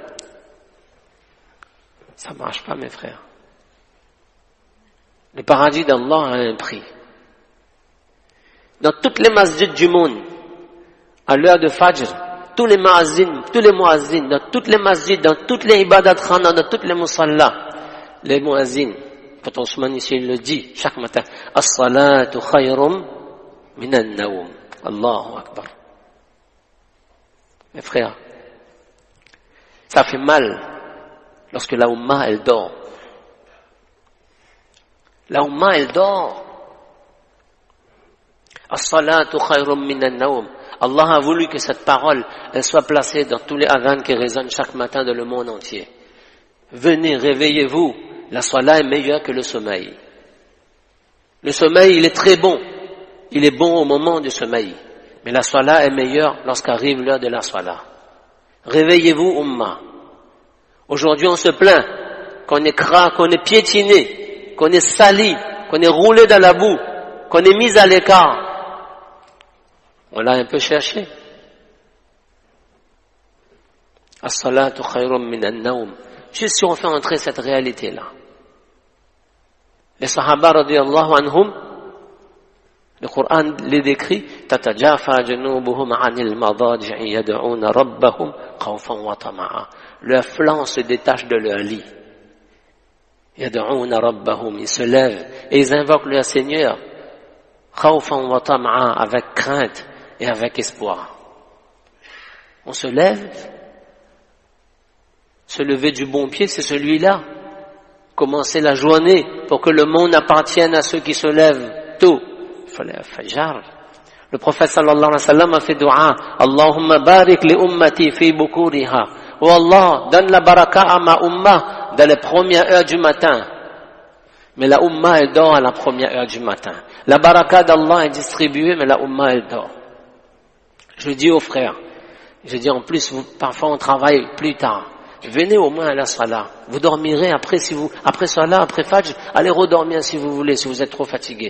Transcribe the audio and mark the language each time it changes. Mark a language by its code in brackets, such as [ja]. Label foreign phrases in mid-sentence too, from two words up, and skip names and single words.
[fr] Ça ne marche pas, mes frères. Le paradis d'Allah a un prix. Dans toutes les masjids du monde, à l'heure de Fajr, tous les muazzins, dans toutes les masjids, dans toutes les [ur] عبادت خانہ, [fr] dans toutes les musalla, les muazzins, quand Ousmane ici il le dit chaque matin, [ar] الصلاة خير من النوم. الله أكبر. [fr] Mes frères, ça fait mal lorsque la Ummah elle dort. La Ummah elle dort. [ar] الصلاة خير من النوم. [fr] Allah a voulu que cette parole elle soit placée dans tous les adhan qui résonnent chaque matin dans le monde entier. Venez, réveillez-vous. La salat est meilleure que le sommeil. Le sommeil, il est très bon. Il est bon au moment du sommeil. Mais la salat est meilleure lorsqu'arrive l'heure de la salat. Réveillez-vous, Ummah. Aujourd'hui, on se plaint qu'on est qu'on est piétiné, qu'on est sali, qu'on est roulé dans la boue, qu'on est mis à l'écart. On l'a un peu cherché. [ar] الصلاة خير من النوم. [fr] Juste si on fait entrer cette réalité-là. Les Sahaba [ar] رضي الله عنهم, [fr] le Coran les décrit, [ar] تتجافى جنوبهم عن المضاجع يدعون ربهم خوفا وطمعا. [fr] Leurs flancs se détachent de leur lit. [ar] يدعون ربهم, [fr] ils se lèvent et ils invoquent leur Seigneur [ar] خوفا وطمعا, [fr] avec crainte et avec espoir. On se lève. Se lever du bon pied, c'est celui-là. Commencer la journée pour que le monde appartienne à ceux qui se lèvent tôt. Le prophète [ar] صلى الله عليه وسلم [fr] a fait dua. [ar] اللهم بارك لأمتي في بكورها. [fr] Oh Allah, donne la baraka à ma ummah dans les premières heures du matin. Mais la ummah, elle dort à la première heure du matin. La baraka d'Allah est distribuée, mais la ummah, elle dort. Je dis aux frères, je dis en plus, parfois on travaille plus tard. Venez au moins à la salat. Vous dormirez après salat, après fajr, allez redormir si vous voulez, si vous êtes trop fatigué.